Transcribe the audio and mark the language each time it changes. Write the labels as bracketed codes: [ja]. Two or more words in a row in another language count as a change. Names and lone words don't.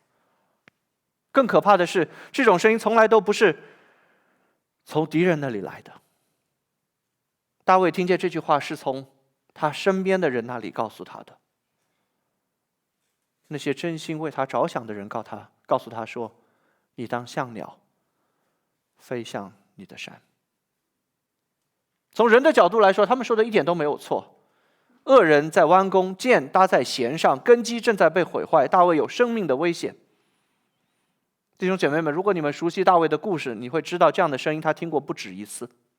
[zh] 更可怕的是，這種聲音從来都不是從敵人那裡來的。大衛聽見這句話是從他身邊的人那裡告訴他的。那些真心為他着想的人告訴他說，你當像鳥飛向你的山。從人的角度來說，他們說的一點都沒有錯。惡人在彎弓，箭搭在弦上，根基正在被毀壞，大衛有生命的危險。弟兄姐妹們，如果你們熟悉大衛的故事，你會知道這樣的声音他聽過不止一次。